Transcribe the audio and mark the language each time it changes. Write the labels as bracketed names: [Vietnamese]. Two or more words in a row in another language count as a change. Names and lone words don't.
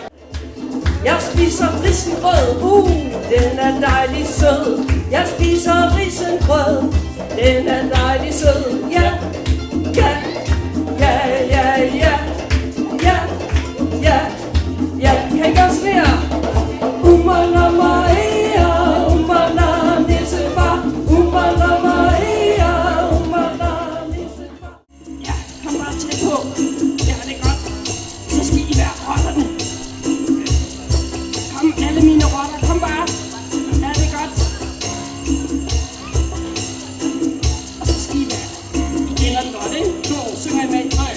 [Danish] Jeg spiser risengrød, den er dejlig sød. Jeg spiser risengrød, den er dejlig sød. Ja, ja, ja, ja, ja, ja, ja, ja. Kan I gøre sådan her? Umana Maria, umana nissefar, umana Maria, umana nissefar. Ja, kom bare tæt på. Ja, det er godt. Så skal I være rotterne. Kom, alle mine rotter, kom bare. Ja, det er godt. Og så skal I være. I kender den godt, ikke? Nu synger I med i tøj.